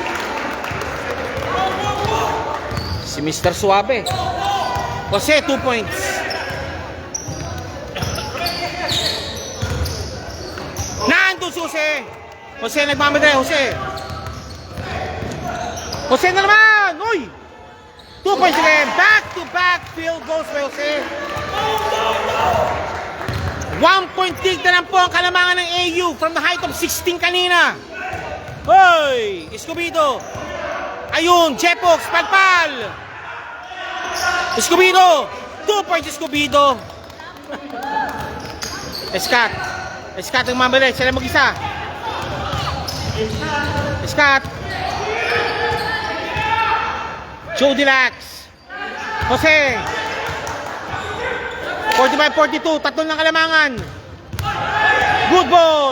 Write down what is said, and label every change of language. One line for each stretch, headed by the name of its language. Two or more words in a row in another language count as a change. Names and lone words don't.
Filipino: Si Mr. Suave. Jose,
English: 2 points.
Filipino: Nandun si Jose. Jose, nagmamadali. Jose na naman. Uy.
English: 2 points again. Back-to-back field goals by Jose.
Filipino: 1 point lead na lang po ang kalamangan ng AU
English: from the height of 16
Filipino: kanina. Hoy! Escobedo. Ayun, Jepox, pagpal! Escobedo!
English: 2 points Escobedo! Escat.
Filipino: Escat ang mabalik. Sila mag-isa. Escat. Chodilax. Jose. 45-42. Tatlong ng kalamangan.
English: Good ball.